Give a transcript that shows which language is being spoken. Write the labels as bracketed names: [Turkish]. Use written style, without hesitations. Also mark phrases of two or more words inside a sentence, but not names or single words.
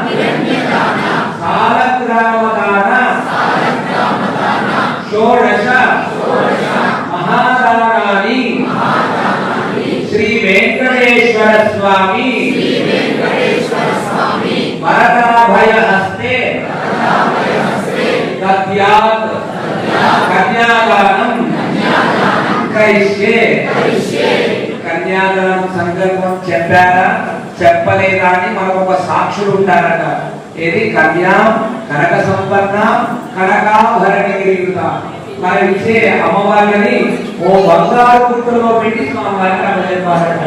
[Sanskrit] सालग्रामदान षोडश महादानानि श्री वेंकटेश्वर स्वामी वरदाभय हस्ते दद्यात् कन्यादानं करिष्ये [Telugu] కన్యాదానం సంకల్పం చెప్పారా చెప్పలేదా అని మనకు ఒక సాక్షులు ఉంటారట. ఇది కన్యా కనక సంపన్న కనకాభరణి గిరిగుతా మన ఇచ్చే అమ్మవారిని ఓ బంగారు గుట్టలో పెట్టి స్వామివారికి అప్పచెప్పారట.